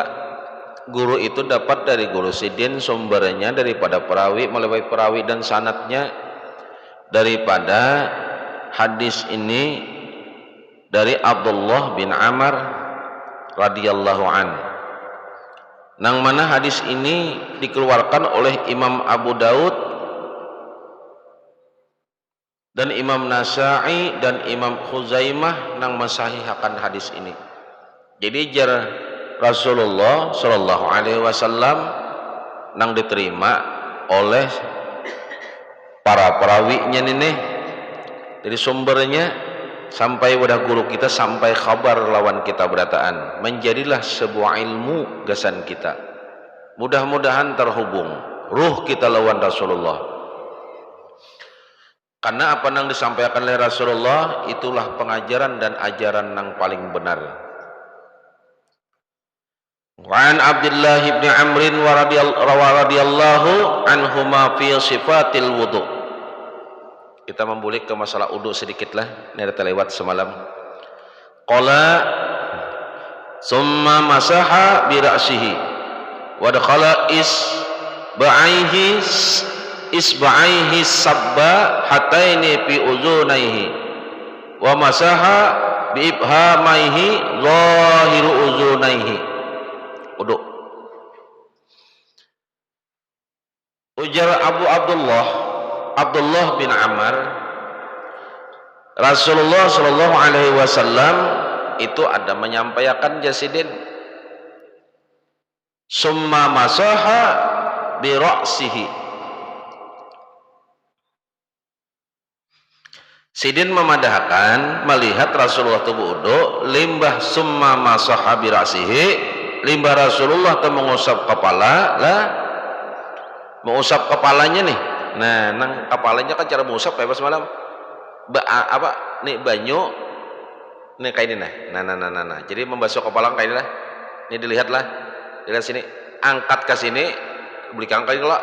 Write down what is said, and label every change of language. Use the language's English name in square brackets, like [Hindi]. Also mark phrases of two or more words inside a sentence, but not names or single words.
[Banjar] Guru itu dapat dari guru sidin, sumbernya daripada perawi, melalui perawi dan sanadnya daripada hadis ini dari Abdullah bin Amr [Arabic] رضي الله عن. [Banjar] Nang mana hadis ini dikeluarkan oleh Imam Abu Daud dan Imam Nasa'i dan Imam Khuzaimah nang mensahihkan hadis ini. Jadi jar Rasulullah [Arabic] صلى الله عليه وسلم [Banjar] nang diterima oleh para perawinya nih dari sumbernya sampai wadah guru kita, sampai kabar lawan kita berataan, menjadilah sebuah ilmu gasan kita. Mudah-mudahan terhubung ruh kita lawan Rasulullah, [Indonesian] karena apa yang disampaikan oleh Rasulullah itulah pengajaran dan ajaran yang paling benar. [Arabic] وعن عبد الله بن عمرو رضي الله عنهما في صفة الوضوء. [Banjar] Kita membulik ke masalah wudu sedikit lah, ini ada terlewat semalam. [Arabic] قال ثم مسح برأسه وأدخل إصبعيه السباحتين في أذنيه ومسح بإبهاميه ظاهر أذنيه. [Banjar] Wudu. Ujar Abdullah bin Amr, Rasulullah [Arabic] صلى الله عليه وسلم [Banjar] itu ada menyampaikan jasidin [Arabic] ثم مسح برأسه. [Banjar] Sidin memadahkan melihat Rasulullah itu wudu, limbah [Arabic] ثم مسح برأسه, [Banjar] limbah Rasulullah itu mengusap kepala lah, mengusap kepalanya nih. Nah, nang kepalanya kan cara mengusap kayak pas malam apa nih banyu nih kayak ini nah. Jadi membasuh kepala kayak ini lah. Ini dilihat sini, angkat ke sini, beli kangkai lah.